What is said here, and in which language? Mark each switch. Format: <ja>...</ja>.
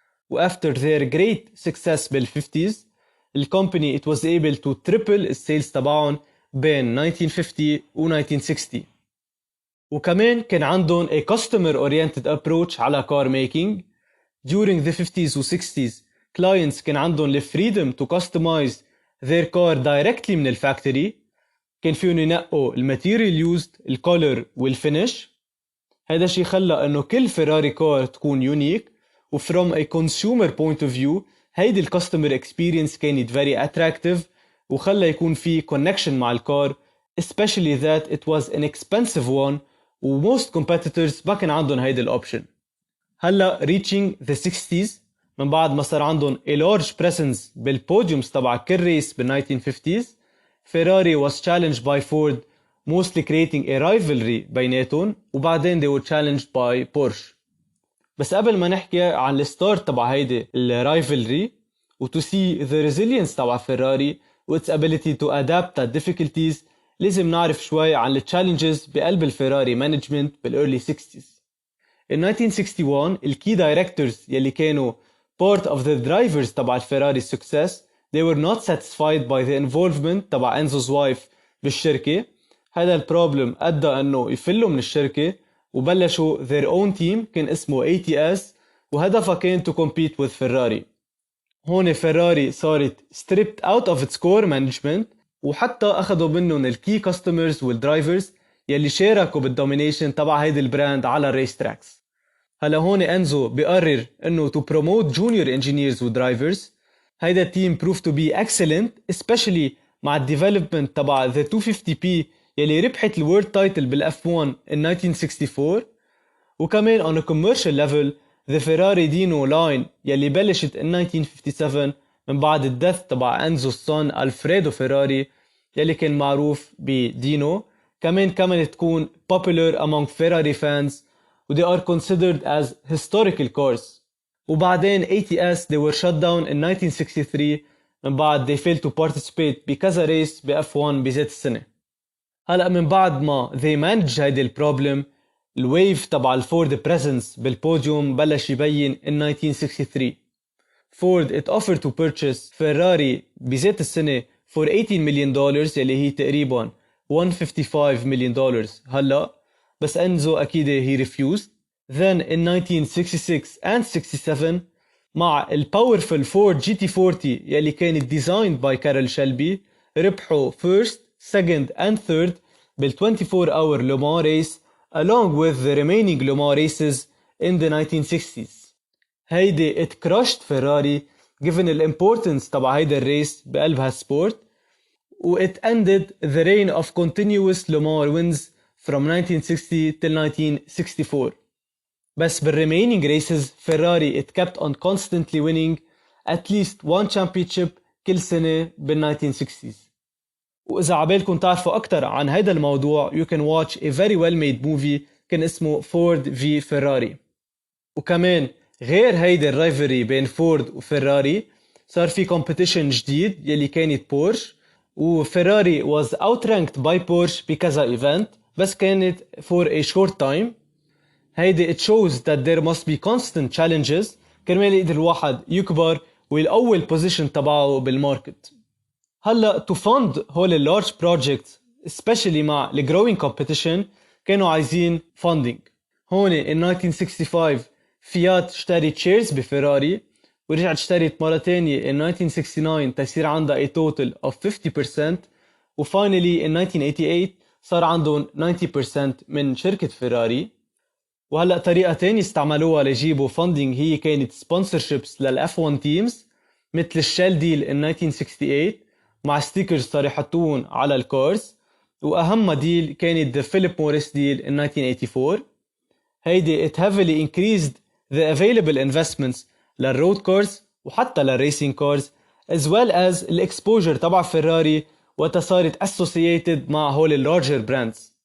<en>و after their great success بال50s الكومباني it was able to triple السيلز</en> <ar>تبعهم بين</ar> <en>1950 و 1960.</en> <ar>وكمان كان عندهم</ar> <en>a customer oriented approach على car making. During the 50s و 60s clients</en> <ar>كان عندهم</ar> <en>the freedom to customize their car directly من الفاكتوري.</en> <ar>كان فيهم ينقوا</ar> <en>الماتيريال used, الكولر والفينش.</en> <ar>هذا الشيء خلى انه كل فيراري كار تكون يونيك.</ar> <en>و from a consumer point of view هيدي الكاستمر experience</en> <ar>كانت</ar> <en>very attractive</en> <ar>وخلى يكون في</ar> <en>connection مع الكار, especially that it was an expensive one و most competitors</en> <ar>ما كان عندهم</ar> <en>هيدي الاوبشن. هلا reaching the 60s</en> <ar>من بعد ما صار عندهم</ar> <en>a large presence بالبوديومز تبع كل ريس بال 1950s Ferrari was challenged by Ford, mostly creating a rivalry</en> <ar>بيناتهم وبعدين</ar> <en>they were challenged by Porsche.</en> <ar>بس قبل ما نحكي عن</ar> <en>الستارت تبع هيدي الرايفلري و to see the resilience تبع فيراري و its ability to adapt to difficulties</en> <ar>لازم نعرف شوي عن</ar> <en>التشالنجز بقلب الفيراري مانجمنت بالearly 60s. In 1961 الكي دايركتورز</en> <ar>يلي كانوا</ar> <en>part of the drivers تبع الفيراري success they were not satisfied by the involvement تبع Enzo's wife بالشركة.</en> <ar>هذا البروبلم أدى أنه يفلوا من الشركة وبلشوا</ar> <en>their own team</en> <ar>كان اسمه ATS وهدفها كان</ar> <en>to compete with Ferrari. هون Ferrari صارت stripped out of its core management</en> <ar>وحتى أخذوا منهم</ar> <en>الكي كاستمرز والدرايفرز</en> <ar>يلي شاركوا</ar> <en>بالدومينيشن تبع هيدي البراند على الريس تراكس.</en> <ar>هلا هون انزو بيقرر انه</ar> <en>to promote junior engineers ودرايفرز. هيدا التيم proved to be excellent especially مع الديفلوبمنت تبع the 250p</en> <ar>يلي ربحت</ar> <en>الورد تايتل بالF1 in 1964.</en> <ar>وكمان</ar> <en>on a commercial level the Ferrari Dino line</en> <ar>يلي بلشت in 1957 من بعد الدث تبع انزو الصن ألفريدو فيراري يلي كان معروف بدينو. كمان تكون</ar> <en>popular among Ferrari fans و they are considered as historical cars.</en> <ar>وبعدين</ar> <en>ATS they were shut down in 1963</en> <ar>من بعد</ar> <en>they failed to participate بكذا ريس بF1 بذات السنة.</en> <ar>هلأ من بعد ما</ar> <en>they managed</en> <ar>هيدي البروبلم الويف تبع الفورد presence بالبوديوم بلش يبين in 1963.</ar> <en>Ford it offered to purchase Ferrari بذات السنة for $18 million</en> <ar>يلي هي تقريبا</ar> <en>$155 million هلأ.</en> <ar>بس انزو أكيد</ar> <en>he refused. Then in 1966 and 67 مع الباورفل Ford GT40</en> <ar>يلي كانت</ar> <en>designed by Carroll Shelby</en> <ar>ربحوا</ar> <en>first, second and third بال 24-hour Le Mans race along with the remaining Le Mans races in the 1960s. هيدي it crushed Ferrari given the importance تبع هيدا الريس</en> <ar>بقلب هالسبورت</ar> <en>و it ended the reign of continuous Le Mans wins from 1960 till 1964. بس بالremaining races Ferrari it kept on constantly winning at least one championship</en> <ar>كل سنة</ar> <en>بال 1960s.</en> <ar>وإذا عبالكم تعرفوا أكتر عن هيدا الموضوع</ar> <en>you can watch a very well made movie</en> <ar>كان اسمه</ar> <en>Ford v Ferrari.</en> <ar>وكمان غير هيدا</ar> <en>الرايفري بين فورد وفيراري</en> <ar>صار في</ar> <en>competition جديد يلي كانت بورش وفيراري was outranked by Porsche بكذا event</en> <ar>بس كانت</ar> <en>for a short time. هيدي it shows that there must be constant challenges</en> <ar>كرمال يقدر الواحد يكبر ويقوي</ar> <en>position تبعه بالماركت. هلا to fund هول large projects especially مع growing competition</en> <ar>كانوا عايزين</ar> <en>funding.</en> <ar>هون in 1965 فيات اشترت shares بفيراري ورجعت اشترت مرة تانية in 1969 تصير عندها</ar> <en>a total of 50%</en> <ar>وfinally in 1988 صار عندهم 90% من شركة فيراري. وهلأ طريقة تانية استعملوها ليجيبوا funding هي كانت</ar> <en>sponsorships</en> <ar>للF1 teams مثل الشيل ديل in 1968 مع ستيكرز صار يحطوهم على الكارز.</ar> <en>وأهم ديل كانت the Philip Morris deal in 1984. هيدي it heavily increased the available investments للroad cars</en> <ar>وحتى</ar> <en>للracing cars as well as الexposure تبع فيراري</en> <ar>وقتها صارت</ar> <en>associated مع هول larger brands.</en>